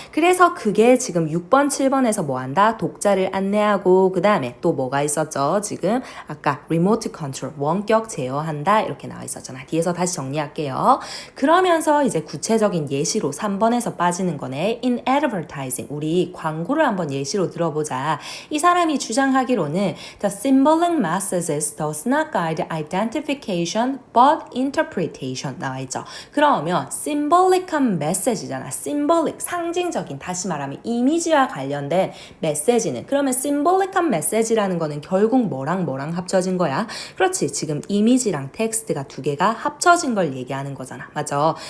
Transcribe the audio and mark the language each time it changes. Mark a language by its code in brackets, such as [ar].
[ko] 그래서 그게 지금 6번, 7번에서 뭐 한다? 독자를 안내하고, 그 다음에 또 뭐가 있었죠? 지금 아까 리모트 컨트롤, 원격 제어한다, 이렇게 나와 있었잖아. 뒤에서 다시 정리할게요. 그러면서 이제 구체적인 예시로 3번에서 빠지는 거네. [en] In advertising, [ko] 우리 광고를 한번 예시로 들어보자. 이 사람이 주장하기로는 [en] The symbolic messages does not guide identification but interpretation [ko] 나와 있죠. 그러면 symbolic한 메시지잖아. symbolic, 상징적인, 다시 말하면 이미지와 관련된 메시지는, 그러면 symbolic한 메시지라는 거는 결국 뭐랑 합쳐진 거야? 그렇지. 지금 이미지랑 텍스트가 두 개가 합쳐진 걸 얘기하는 거잖아. 맞아.